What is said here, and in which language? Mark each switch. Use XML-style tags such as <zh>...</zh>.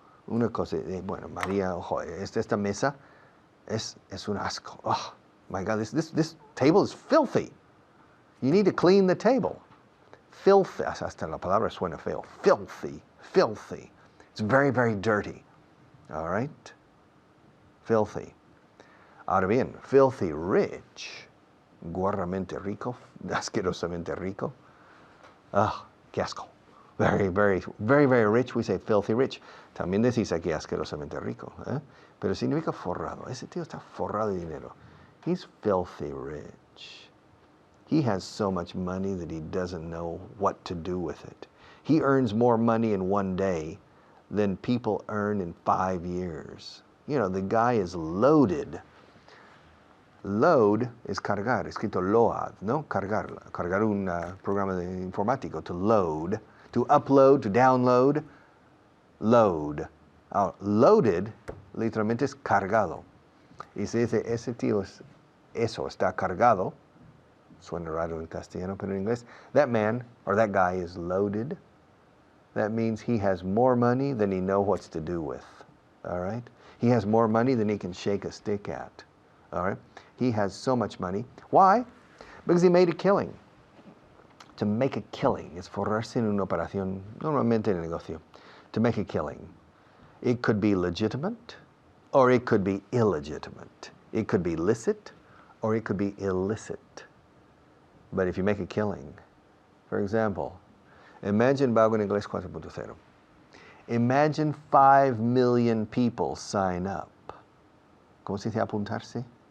<es>Una cosa, bueno, María, ojo, esta mesa es un asco.</es> <en>Oh, my God, this table is filthy. You need to clean the table.</en> <es>Filthy, hasta la palabra suena feo.</es> <en>Filthy, filthy. It's very, very dirty. All right? Filthy.</en> <es>Ahora bien,</es> <en>filthy rich.</en> <es>Guarramente rico, asquerosamente rico. Ah, qué asco.</es> <en>Very, very, very, very rich, we say filthy rich.</en> <es>También decís aquí asquerosamente rico. Pero significa forrado. Ese tío está forrado de dinero.</es> <en>He's filthy rich. He has so much money that he doesn't know what to do with it. He earns more money in one day than people earn in 5 years. You know, the guy is loaded.</en> <es>Load es cargar, escrito load, ¿no? Cargar un programa informático,</es> <en>to load, to upload, to download, load.</en> <es>Loaded, literalmente es cargado. Y se dice, ese tío eso está cargado. Suena raro en castellano, pero en inglés.</es> <en>That man, or that guy, is loaded. That means he has more money than he knows what to do with. All right? He has more money than he can shake a stick at. All right? He has so much money. Why? Because he made a killing. To make a killing</en> <es>es forrarse en una operación, normalmente en el negocio.</es> <en>To make a killing. It could be legitimate, or it could be illegitimate. It could be licit, or it could be illicit. But if you make a killing, for example, imagine Vaughan Inglés 4.0. Imagine 5 million people sign up.</en> <es>¿Cómo se dice apuntarse?</es>